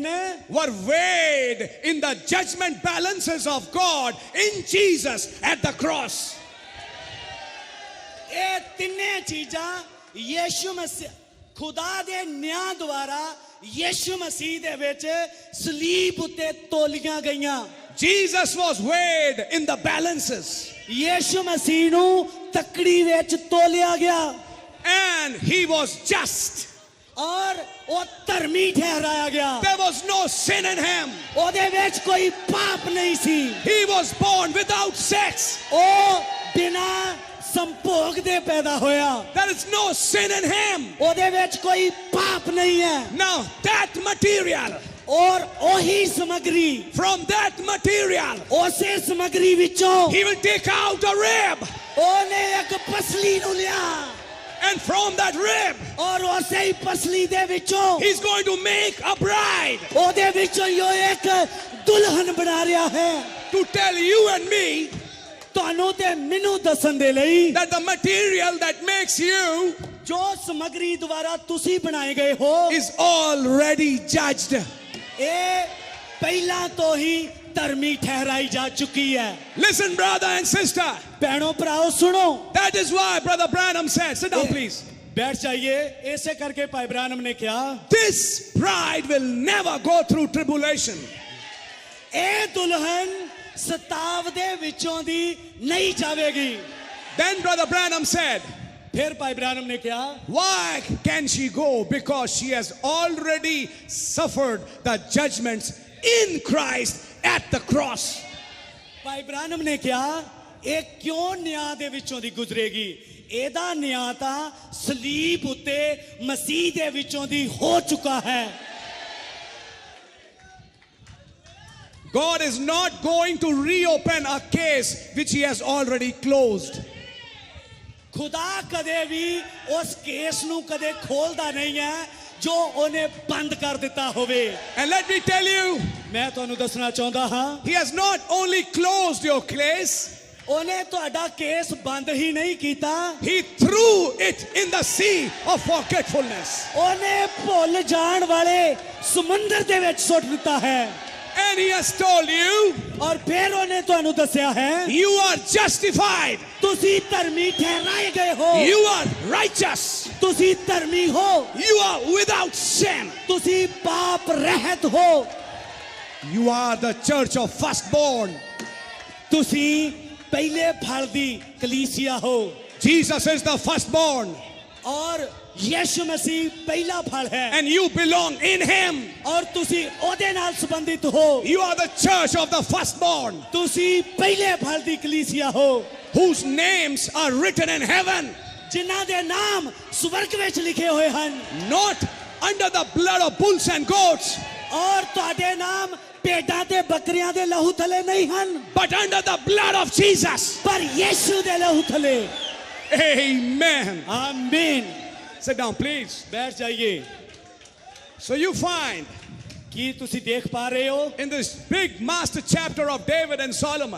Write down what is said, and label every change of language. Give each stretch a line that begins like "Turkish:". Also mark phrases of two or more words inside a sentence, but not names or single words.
English: were weighed in the judgment balances of God in Jesus at the cross.
Punjabi: ਇਹ ਤਿੰਨੇ ਚੀਜ਼ਾਂ ਯੀਸ਼ੂ ਮਸੀਹ ਖੁਦਾ ਦੇ ਨਿਆਂ ਦੁਆਰਾ ਯੀਸ਼ੂ ਮਸੀਹ ਦੇ ਵਿੱਚ ਸਲੀਬ ਉੱਤੇ ਤੋਲੀਆਂ ਗਈਆਂ।
English: Jesus was weighed in the balances.
Punjabi: ਯੀਸ਼ੂ ਮਸੀਹ ਨੂੰ ਤਕੜੀ ਵਿੱਚ ਤੋਲਿਆ ਗਿਆ
English: And he was just.
Punjabi: ਔਰ ਉਹ ਧਰਮੀ ਠਹਿਰਾਇਆ ਗਿਆ।
English: There was no sin in him.
Punjabi: ਉਹਦੇ ਵਿੱਚ ਕੋਈ ਪਾਪ ਨਹੀਂ ਸੀ।
English: He was born without sex.
Punjabi: ਉਹ ਬਿਨਾਂ ਸੰਭੋਗ ਦੇ ਪੈਦਾ ਹੋਇਆ।
English: There is no sin in him.
Punjabi: ਉਹਦੇ ਵਿੱਚ ਕੋਈ ਪਾਪ ਨਹੀਂ ਹੈ।
English: Now that material,
Punjabi: ਔਰ ਉਹੀ ਸਮਗਰੀ
English: from that material,
Punjabi: ਉਸੇ ਸਮਗਰੀ ਵਿੱਚੋਂ
English: he will take out a rib.
Punjabi: ਉਹਨੇ ਇੱਕ ਪਸਲੀ ਨੂੰ ਲਿਆ
English: And from that rib,
Punjabi: ਔਰ ਉਸੇ ਹੀ ਪਸਲੀ ਦੇ ਵਿੱਚੋਂ
English: he's going to make a bride.
Punjabi: ਉਹਦੇ ਵਿੱਚੋਂ ਉਹ ਇੱਕ ਦੁਲਹਨ ਬਣਾ ਰਿਹਾ ਹੈ।
English: To tell you and me
Punjabi: ਤੁਹਾਨੂੰ ਤੇ ਮੈਨੂੰ ਦੱਸਣ ਦੇ ਲਈ
English: that the material that makes you
Punjabi: ਜੋ ਸਮਗਰੀ ਦੁਆਰਾ ਤੁਸੀਂ ਬਣਾਏ ਗਏ ਹੋ
English: is already judged.
Punjabi: ਇਹ ਪਹਿਲਾਂ ਤੋਂ ਹੀ ਧਰਮੀ ਠਹਿਰਾਈ ਜਾ ਚੁੱਕੀ ਹੈ।
English: Listen, brother and sister.
Punjabi: ਭੈਣੋ ਭਰਾਓ ਸੁਣੋ।
English: That is why Brother Branham said, sit down please.
Hindi: बैठ जाइए। ऐसे करके भाई ब्रानम ने क्या
English: This bride will never go through tribulation.
Punjabi: ਏ ਦੁਲਹਨ ਸਤਾਵ ਦੇ ਵਿੱਚੋਂ ਦੀ ਨਹੀਂ ਜਾਵੇਗੀ।
English: Then Brother Branham said,
Hindi: फिर भाई ब्रानम ने क्या
English: why can she go? Because she has already suffered the judgments in Christ at the cross.
Hindi: भाई ब्रानम ने क्या
Punjabi: ਇਹ ਕਿਉਂ ਨਿਆਂ ਦੇ ਵਿੱਚੋਂ ਦੀ ਗੁਜ਼ਰੇਗੀ? ਇਹਦਾ ਨਿਆਂ ਤਾਂ ਸਲੀਬ ਉੱਤੇ ਮਸੀਹ ਦੇ ਵਿੱਚੋਂ ਦੀ ਹੋ ਚੁੱਕਾ ਹੈ।
English: God is not going to reopen a case which he has already closed.
Punjabi: ਖੁਦਾ ਕਦੇ ਵੀ ਉਸ ਕੇਸ ਨੂੰ ਕਦੇ ਖੋਲਦਾ ਨਹੀਂ ਹੈ ਜੋ ਉਹਨੇ ਬੰਦ ਕਰ ਦਿੱਤਾ ਹੋਵੇ।
English: And let me tell you,
Punjabi: ਮੈਂ ਤੁਹਾਨੂੰ ਦੱਸਣਾ ਚਾਹੁੰਦਾ ਹਾਂ
English: he has not only closed your case,
Punjabi: ਉਹਨੇ ਤੁਹਾਡਾ ਕੇਸ ਬੰਦ ਹੀ ਨਹੀਂ ਕੀਤਾ,
English: he threw it in the sea of forgetfulness.
Punjabi: ਉਹਨੇ ਭੁੱਲ ਜਾਣ ਵਾਲੇ ਸਮੁੰਦਰ ਦੇ ਵਿੱਚ ਸੁੱਟ ਦਿੱਤਾ ਹੈ।
English: And he has told you,
Punjabi: ਔਰ ਫਿਰ ਉਹਨੇ ਤੁਹਾਨੂੰ ਦੱਸਿਆ ਹੈ
English: you are justified.
Punjabi: ਤੁਸੀਂ ਧਰਮੀ ਠਹਿਰਾਏ ਗਏ ਹੋ।
English: You are righteous.
Punjabi: ਤੁਸੀਂ ਧਰਮੀ ਹੋ।
English: You are without sin.
Punjabi: ਤੁਸੀਂ ਪਾਪ ਰਹਿਤ ਹੋ।
English: You are the church of firstborn.
Punjabi: ਤੁਸੀਂ ਪਹਿਲੇ ਫਲ ਦੀ ਕਲੀਸਿਆ ਹੋ।
English: Jesus is the firstborn.
Punjabi: ਔਰ ਯਿਸੂ ਮਸੀਹ ਪਹਿਲਾ ਫਲ ਹੈ।
English: And you belong in him.
Punjabi: ਔਰ ਤੁਸੀਂ ਉਹਦੇ ਨਾਲ ਸੰਬੰਧਿਤ ਹੋ।
English: You are the church of the firstborn,
Punjabi: ਤੁਸੀਂ ਪਹਿਲੇ ਫਲ ਦੀ ਕਲੀਸਿਆ ਹੋ।
English: whose names are written in heaven,
Punjabi: ਜਿਨ੍ਹਾਂ ਦੇ ਨਾਮ ਸਵਰਗ ਵਿੱਚ ਲਿਖੇ ਹੋਏ ਹਨ।
English: not under the blood of bulls and goats,
Punjabi: ਔਰ ਤੁਹਾਡੇ ਨਾਮ ਭੇਡਾਂ ਤੇ ਬੱਕਰੀਆਂ ਦੇ ਲਹੂ ਥਲੇ ਨਹੀਂ ਹਨ,
English: but under the blood of Jesus.
Punjabi: ਪਰ ਯਿਸੂ ਦੇ ਲਹੂ ਥਲੇ।
English: Amen.
Punjabi: ਆਮੀਨ।
English: Sit down, please.
Hindi: बैठ जाइए।
English: So you find
Punjabi: ਕੀ ਤੁਸੀਂ ਦੇਖ ਪਾ ਰਹੇ ਹੋ
English: in this big master chapter of David and Solomon,